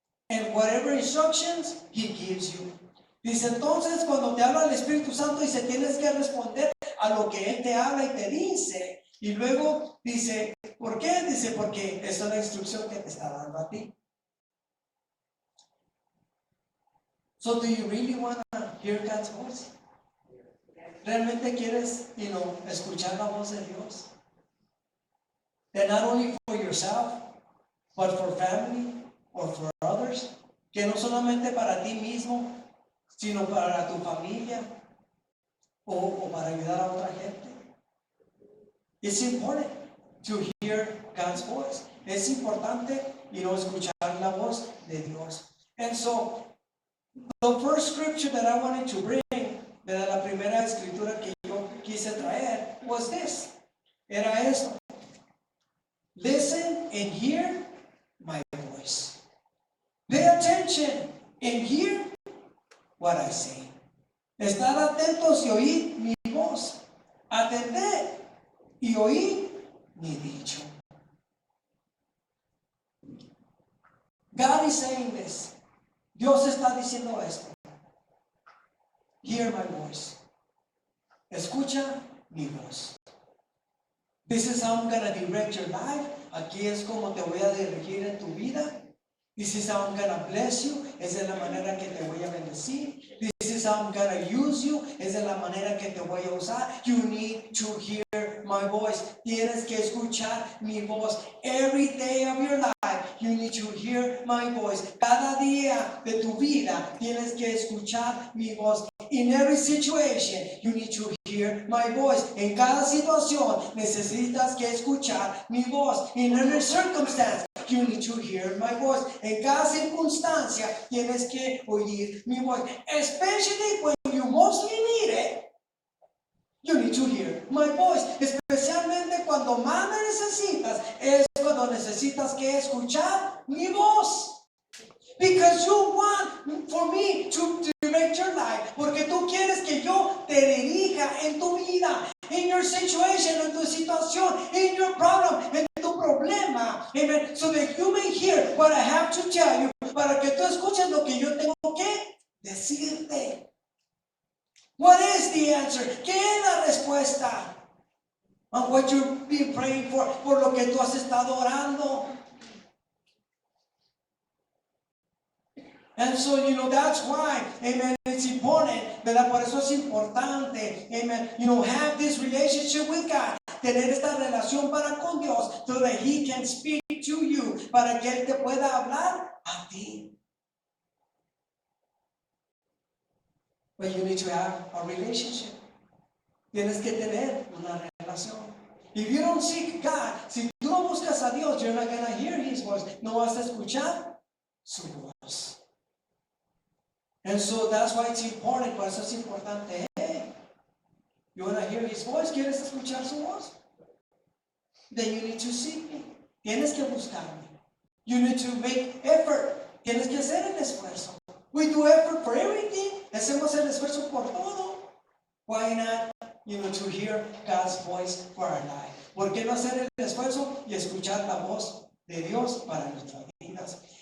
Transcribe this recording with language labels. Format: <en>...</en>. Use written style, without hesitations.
<en>And whatever instructions He gives you.</en> <es>Dice entonces, cuando te habla el Espíritu Santo, dice, tienes que responder a lo que Él te habla y te dice. Y luego dice, ¿por qué? Dice, porque es una instrucción que te está dando a ti.</es> <en>So, do you really want to hear God's voice?</en> <es>¿Realmente quieres, escuchar la voz de Dios?</es> <en>And not only for yourself, but for family or for others.</en> <es>que no solamente para ti mismo, sino para tu familia o para ayudar a otra gente.</es> <en>It's important to hear God's voice.</en> <es>Es importante escuchar la voz de Dios.</es> <en>And so, the first scripture that I wanted to bring,</en> <es>la primera escritura que yo quise traer,</es> <en>was this.</en> <es>Era esto.</es> <en>Listen and hear my voice. Pay attention and hear what I say.</en> <es>Estad atentos y oíd mi voz. Atended y oíd mi dicho.</es> <en>God is saying this.</en> <es>Dios está diciendo esto.</es> <en>Hear my voice.</en> <es>Escucha mi voz.</es> <en>This is how I'm going to direct your life.</en> <es>Aquí es como te voy a dirigir en tu vida.</es> <en>This is how I'm going to bless you.</en> <es>Esa es la manera que te voy a bendecir.</es> <en>This is how I'm going to use you.</en> <es>Esa es la manera que te voy a usar.</es> <en>You need to hear my voice.</en> <es>Tienes que escuchar mi voz.</es> <en>Every day of your life, you need to hear my voice.</en> <es>Cada día de tu vida, tienes que escuchar mi voz.</es> <en>In every situation, you need to hear my voice.</en> <es>En cada situación, necesitas que escuchar mi voz.</es> <en>In every circumstance, you need to hear my voice.</en> <es>En cada circunstancia, tienes que oír mi voz.</es> <en>Especially when you mostly need it, you need to hear my voice.</en> <es>Especialmente cuando más me necesitas, es cuando necesitas que escuchar mi voz.</es> <en>Because you want for me to direct your life.</en> <es>Porque tú quieres que yo te dirija en tu vida,</es> <en>in your situation,</en> <es>en tu situación,</es> <en>in your problem,</en> <es>en tu problema. Amen.</es> <en>So that you may hear what I have to tell you.</en> <es>Para que tú escuches lo que yo tengo que decirte.</es> <en>What is the answer?</en> <es>¿Qué es la respuesta?</es> <en>On what you've been praying for,</en> <es>por lo que tú has estado orando.</es> <en>And so, that's why, amen, it's important, ¿verdad?</en> <es>Por eso es importante, amen,</es> <en>have this relationship with God,</en> <es>tener esta relación para con Dios,</es> <en>so that He can speak to you,</en> <es>para que Él te pueda hablar a ti.</es> <en>But you need to have a relationship.</en> <es>Tienes que tener una relación.</es> <en>If you don't seek God,</en> <es>si tú no buscas a Dios,</es> <en>you're not going to hear His voice.</en> <es>No vas a escuchar su voz.</es> <en>And so that's why it's important.</en> <es>Por eso es importante.</es> <en>Hey, you want to hear His voice?</en> <es>¿Quieres escuchar su voz?</es> <en>Then you need to seek me.</en> <es>Tienes que buscarme.</es> <en>You need to make effort.</en> <es>Tienes que hacer el esfuerzo.</es> <en>We do effort for everything.</en> <es>Hacemos el esfuerzo por todo.</es> <en>Why not, to hear God's voice for our life?</en> <es>¿Por qué no hacer el esfuerzo y escuchar la voz de Dios para nuestras vidas?</es>